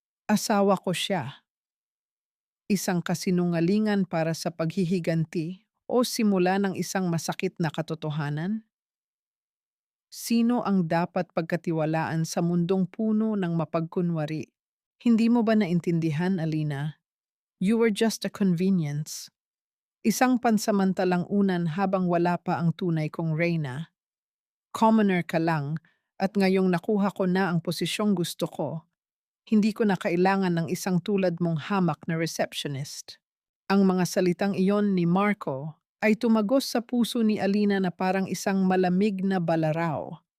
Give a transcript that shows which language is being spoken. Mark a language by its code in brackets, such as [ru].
[tl] Asawa ko siya. Isang kasinungalingan para sa paghihiganti o simula ng isang masakit na katotohanan? Sino ang dapat pagkatiwalaan sa mundong puno ng mapagkunwari? Hindi mo ba naintindihan, Alina? [en] You were just a convenience. [tl] Isang pansamantalang unan habang wala pa ang tunay kong reyna. Commoner ka lang at ngayong nakuha ko na ang posisyong gusto ko, hindi ko na kailangan ng isang tulad mong hamak na receptionist. Ang mga salitang iyon ni Marco ay tumagos sa puso ni Alina na parang isang malamig na balaraw.